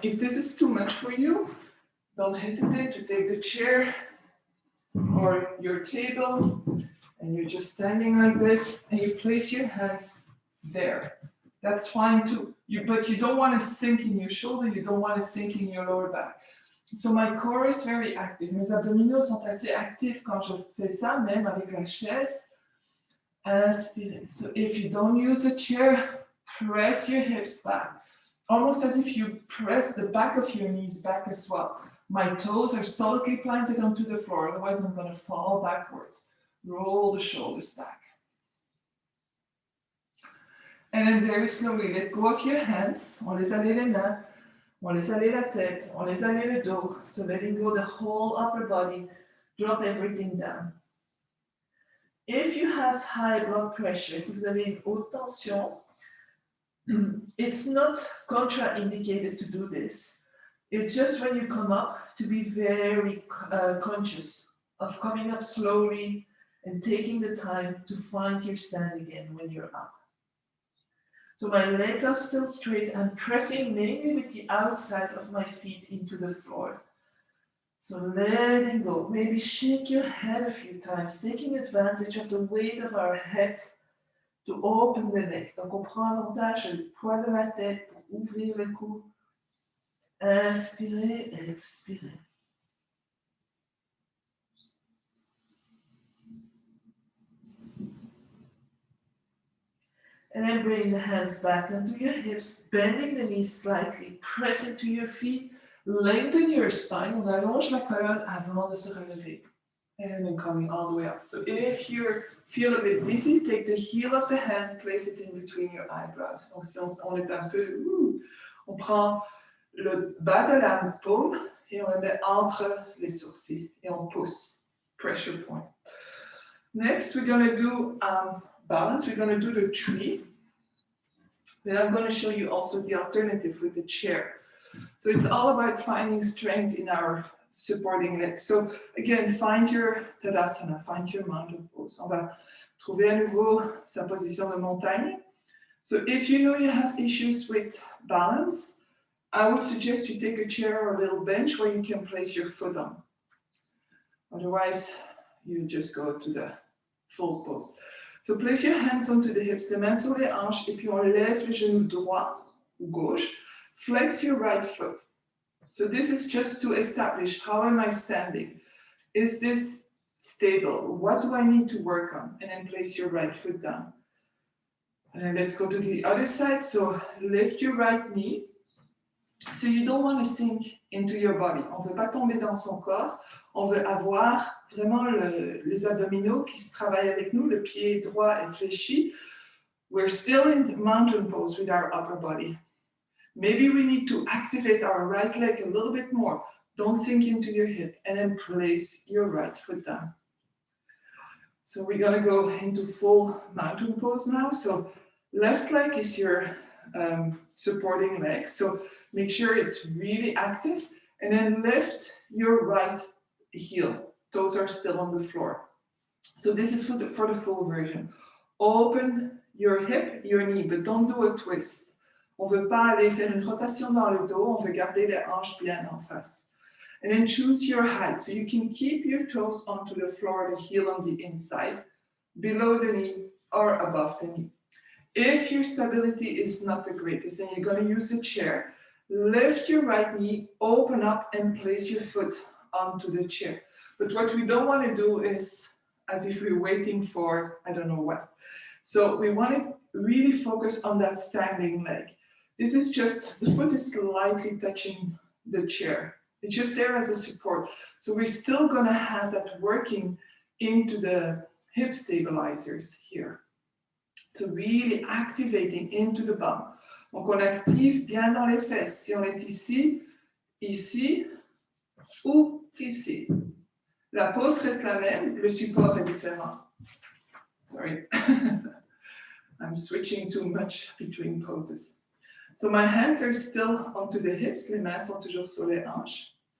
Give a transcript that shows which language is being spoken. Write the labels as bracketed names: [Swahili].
[English] If this is too much for you, don't hesitate to take the chair or your table, and you're just standing like this, and you place your hands there. That's fine too. But you don't want to sink in your shoulder, you don't want to sink in your lower back. So my core is very active. [French] Mes abdominaux sont assez actifs quand je fais ça, même avec la chaise. Inspirez. [English] So if you don't use a chair, press your hips back. Almost as if you press the back of your knees back as well. My toes are solidly planted onto the floor, otherwise I'm going to fall backwards. Roll the shoulders back. And then very slowly, let go of your hands. [French] On laisse aller les mains, on laisse aller la tête, on laisse aller le dos. [English] So letting go the whole upper body, drop everything down. If you have high blood pressure, [French] si vous avez une haute tension, [English] it's not contraindicated to do this. It's just when you come up to be very conscious of coming up slowly and taking the time to find your stand again when you're up. So my legs are still straight. I'm pressing mainly with the outside of my feet into the floor. So letting go. Maybe shake your head a few times, taking advantage of the weight of our head to open the neck. [French] Donc on prend avantage le poids de la tête pour ouvrir le cou. Inspirez, expirez. [English] And then bring the hands back onto your hips, bending the knees slightly, press into your feet, lengthen your spine. [French] On allonge la colonne avant de se relever. [English] And then coming all the way up. So if you feel a bit dizzy, take the heel of the hand, place it in between your eyebrows. [French] Donc si on est un peu, on prend le bas de la paume et on le met entre les sourcils et on pousse. [English] Pressure point. Next, we're going to do balance. We're going to do the tree. Then I'm going to show you also the alternative with the chair. So it's all about finding strength in our supporting legs. So again, find your Tadasana, find your mountain pose. [French] On va trouver à nouveau sa position de montagne. [English] So if you know you have issues with balance, I would suggest you take a chair or a little bench where you can place your foot on. Otherwise, you just go to the full pose. So place your hands onto the hips, [French] les mains sur les hanches, et puis on lève le genou droit ou gauche. [English] Flex your right foot. So this is just to establish, how am I standing? Is this stable? What do I need to work on? And then place your right foot down. And then let's go to the other side. So lift your right knee. So you don't want to sink into your body. [French] On ne veut pas tomber dans son corps. On veut avoir vraiment les abdominaux qui se travaillent avec nous. Le pied droit est fléchi. [English] We're still in mountain pose with our upper body. Maybe we need to activate our right leg a little bit more. Don't sink into your hip. And then place your right foot down. So we're gonna go into full mountain pose now. So left leg is your supporting leg. So make sure it's really active. And then lift your right heel. Toes are still on the floor. So this is for the full version. Open your hip, your knee, but don't do a twist. [French] On ne veut pas aller faire une rotation dans le dos, on veut garder les hanches bien en face. [English] And then choose your height. So you can keep your toes onto the floor, the heel on the inside, below the knee or above the knee. If your stability is not the greatest and you're going to use a chair, lift your right knee, open up and place your foot onto the chair. But what we don't want to do is as if we're waiting for, I don't know what. So we want to really focus on that standing leg. This is just, the foot is slightly touching the chair. It's just there as a support. So we're still going to have that working into the hip stabilizers here. So really activating into the bum. [French] Donc on active bien dans les fesses. Si on est ici, ici ou ici. La pose reste la même, le support est différent. [English] Sorry, I'm switching too much between poses. So my hands are still onto the hips, [French] les mains sont toujours sur les hanches.